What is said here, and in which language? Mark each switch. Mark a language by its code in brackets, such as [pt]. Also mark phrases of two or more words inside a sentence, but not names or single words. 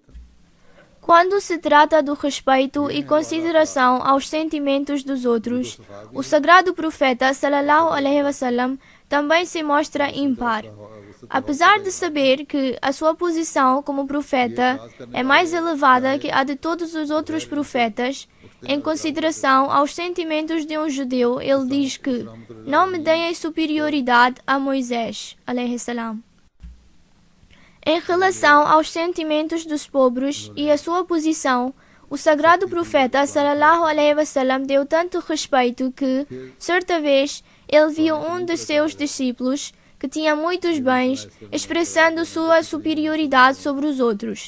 [pt] Quando se trata do respeito e consideração aos sentimentos dos outros, o Sagrado Profeta [ar] صلى الله عليه وسلم [pt] também se mostra impar. Apesar de saber que a sua posição como profeta é mais elevada que a de todos os outros profetas, em consideração aos sentimentos de um judeu, ele diz que não me deem superioridade a Moisés, [ar] عليه السلام. [pt] Em relação aos sentimentos dos pobres e a sua posição, o Sagrado Profeta [ar] صلى الله عليه وسلم [pt] deu tanto respeito que, certa vez, ele viu um de seus discípulos que tinha muitos bens, expressando sua superioridade sobre os outros.